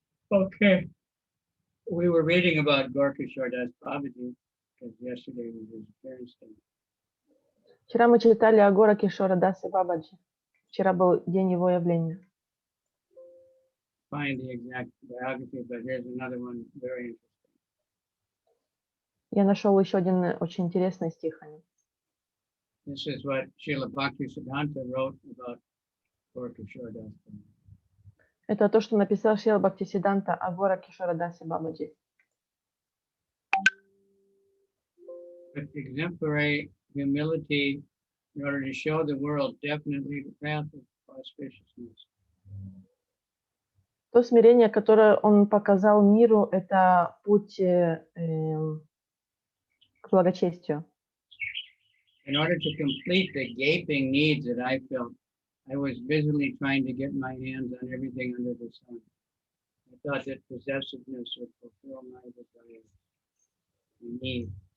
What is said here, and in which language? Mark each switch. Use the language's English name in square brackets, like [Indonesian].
[English] Okay, we were reading about Gaura Kishor Das Babaji because yesterday was his parents' day. [Russian] Вчера мы читали о Гаура Кишоре Дасе Бабаджи. Вчера был день его явления. [English] Find the exact biography, but here's another one very interesting. [Russian] Я нашел еще один очень интересный стих о нем. [English] This is what Srila Bhakti Siddhanta wrote about Gaura Kishore Das. [Russian] Это то, что написал Шрила Бхактисиданта о Гаура Кишора Дасе Бабаджи. [English] With exemplary humility in order to show the world definitely the path of auspiciousness. [Russian] То смирение, которое он показал миру, это путь к благочестию. [English] In order to complete the gaping needs that I felt, I was busily trying to get my hands on everything under the sun. I thought that possessiveness would fulfill my desires and needs.